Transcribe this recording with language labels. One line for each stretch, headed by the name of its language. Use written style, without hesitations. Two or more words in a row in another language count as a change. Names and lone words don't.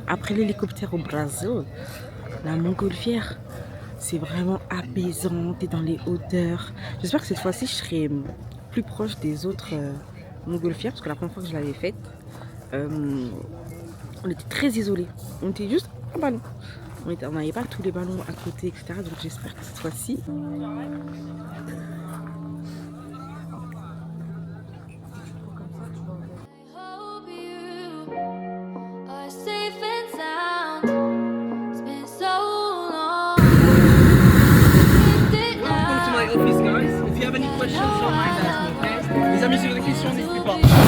French: Après l'hélicoptère au Brésil, la montgolfière, c'est vraiment apaisant, t'es dans les hauteurs. J'espère que cette fois-ci, je serai plus proche des autres montgolfières, parce que la première fois que je l'avais faite, on était très isolés. On était juste un ballon. On n'avait pas tous les ballons à côté, etc. Donc j'espère que cette fois-ci...
English: Hope you are safe and sound. It's been so long. Welcome to my office, guys. If you have any questions, don't mind asking, okay?
French: Les amis, si vous avez des questions, n'hésitez pas.